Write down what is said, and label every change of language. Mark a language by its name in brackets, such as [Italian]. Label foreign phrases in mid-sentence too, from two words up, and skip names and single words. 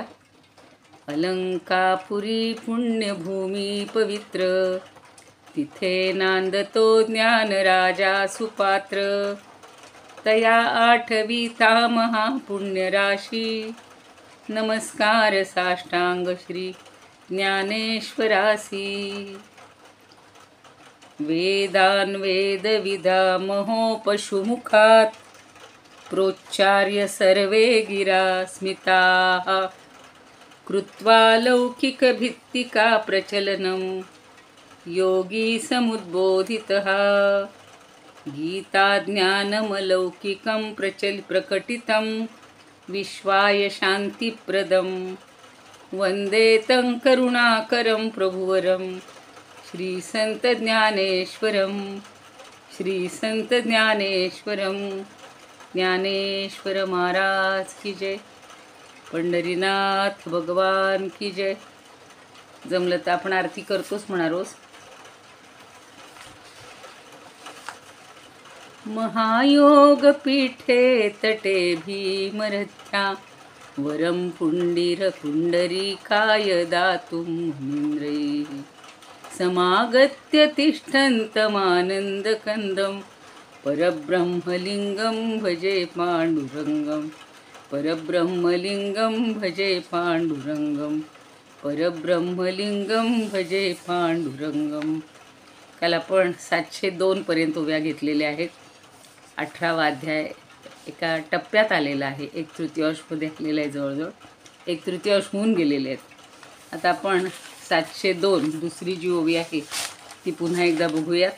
[Marathi] अलंकापुरी पुण्यभूमी पवित्र, तिथे नांदतो ज्ञान राजा सुपात्र। तया आठविता महापुण्य राशी, नमस्कार साष्टांग श्री ज्ञानेश्वरासी। [Sanskrit] वेदान वेदविदा महो पशुमुखात, प्रोच्चार्य सर्वे गिरा स्मिताः। कृत्वा लौकिक भित्तिका प्रचलनं, योगी समुद्बोधितः। गीता ज्ञानमलौकिकं प्रकटितं, विश्वाय शान्तिप्रदं। वन्दे तं करुणाकरं प्रभुवरं, श्री संत ज्ञानेश्वरं। श्री संत ज्ञानेश्वरं। [Hindi] ज्ञानेश्वर महाराज की जय। पंढरीनाथ भगवान की जय। [Marathi] जमलं तर आपण आरती करतोच म्हणा रोज। [Sanskrit] महायोग पीठे तटे भीमरथ्या, वरम पुंडरीकाय दातुं मुनींद्रैः। समागत्य तिष्ठन्तमानन्दकन्दं, परब्रह्मलिंगं भजे पांडुरंगं। परब्रह्मलिंगं भजे पांडुरंगं। परब्रह्मलिंगं भजे पांडुरंगं। [Marathi] काल आपण 702 पर्यंत उभ्या घेतलेल्या आहेत। 18वा अध्याय एका टप्प्यात आलेला आहे, 1/3मध्ये आलेला आहे। जवळजवळ 1/3 होऊन गेलेले आहेत। आता आपण 702 दुसरी जी ओवी आहे ती पुन्हा एकदा बघूयात।